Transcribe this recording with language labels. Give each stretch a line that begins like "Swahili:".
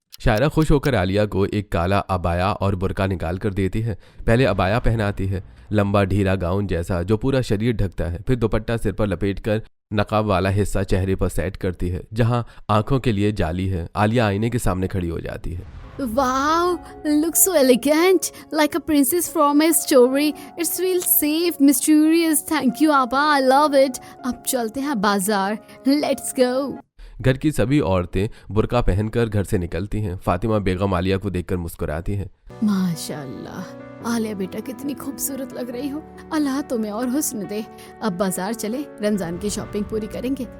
Hindi: शायरा खुश होकर आलिया को एक काला अबाया और बुर्का निकाल कर देती है। पहले अबाया पहनाती है, लंबा ढीला गाउन जैसा जो पूरा शरीर ढकता है। फिर दुपट्टा सिर पर लपेटकर नकाब वाला हिस्सा चेहरे पर सेट करती है, जहां आंखों के लिए जाली है। आलिया आईने के सामने खड़ी हो जाती है।
English: Wow, looks so elegant, like a princess from a story. It's real safe, mysterious. Thank you, Abba. I love it.
Hindi: अब चलते हैं बाजार.
English: Let's go.
Hindi: घर की सभी औरतें बुर्का पहनकर घर से निकलती हैं। फातिमा बेगम आलिया को देखकर मुस्कुराती है। माशाल्लाह, आलिया बेटा कितनी खूबसूरत लग रही हो। अल्लाह तुम्हें और हुस्न दे। अब बाजार चले, रमजान की शॉपिंग पूरी करेंगे।